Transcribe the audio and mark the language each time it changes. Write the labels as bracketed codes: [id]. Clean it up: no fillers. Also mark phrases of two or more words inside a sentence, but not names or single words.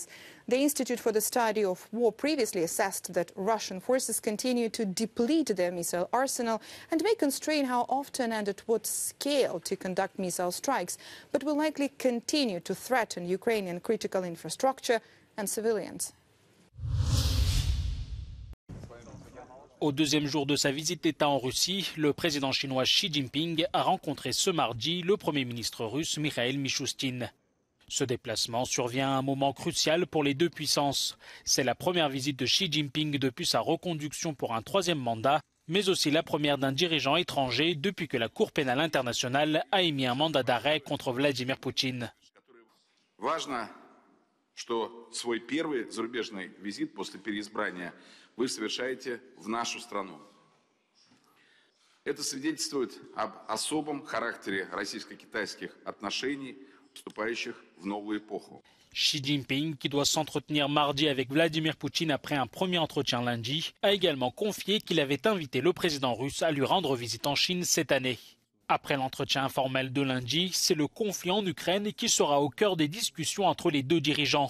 [en] The Institute for the Study of War previously assessed that Russian forces continue to deplete their missile arsenal and may constrain how often and at what scale to conduct missile strikes, but will likely continue to threaten Ukrainian critical infrastructure and civilians. [fr] Au deuxième jour de sa visite d'État en Russie, le président chinois Xi Jinping a rencontré ce mardi le Premier ministre russe Mikhail Mishustin. Ce déplacement survient à un moment crucial pour les deux puissances. C'est la première visite de Xi Jinping depuis sa reconduction pour un 3e mandat mais aussi la première d'un dirigeant étranger depuis que la Cour pénale internationale a émis un mandat d'arrêt contre Vladimir Poutine. [ru] Важно, что свой первый зарубежный визит после переизбрания вы совершаете в нашу страну. Это свидетельствует об особом характере российско-китайских отношений, вступающих в новую эпоху. [fr] Xi Jinping, qui doit s'entretenir mardi avec Vladimir Poutine après un premier entretien lundi, a également confié qu'il avait invité le président russe à lui rendre visite en Chine cette année. Après l'entretien informel de lundi, c'est le conflit en Ukraine qui sera au cœur des discussions entre les deux dirigeants.